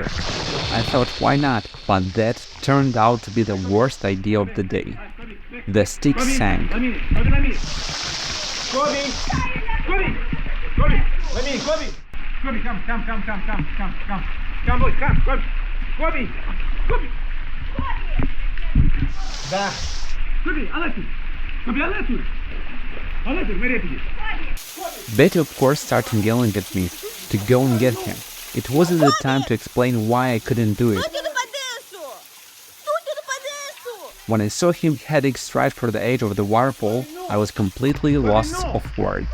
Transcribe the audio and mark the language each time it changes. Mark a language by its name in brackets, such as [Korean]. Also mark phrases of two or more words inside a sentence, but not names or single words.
[English] I thought, why not? But that turned out to be the worst idea of the day. The stick sank. Kobe! Kobe! Kobe! Kobe! Kobe! Kobe, come. Come, boy, come, Kobe! Kobe! Kobe! [Romanian] Da! Kobe, alături! Kobe, alături! Alături, mai repede! [English] Betty, of course, started yelling at me to go and get him. It wasn't the time to explain why I couldn't do it. When I saw him heading straight for the edge of the waterfall, I was completely lost of words.